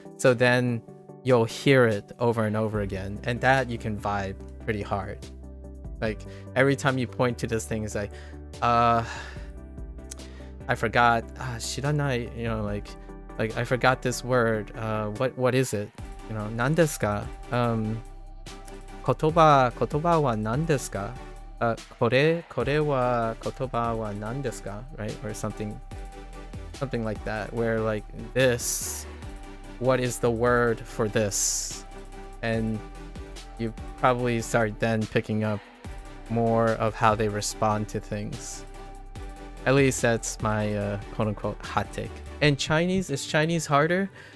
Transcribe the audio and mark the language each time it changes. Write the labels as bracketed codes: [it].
[en] So then you'll hear it over and over again, and that you can vibe pretty hard. Like every time you point to this thing, it's like, I forgot, [ja] shiranai, [en] you know, like I forgot this word. What is it? [ja] You know, 何ですか? 言葉は何ですか? これは言葉は何ですか? [en] Right? Or something like that, where like, this, what is the word for this? And you probably start then picking up more of how they respond to things. At least that's my quote-unquote hot take. And Chinese, is Chinese harder?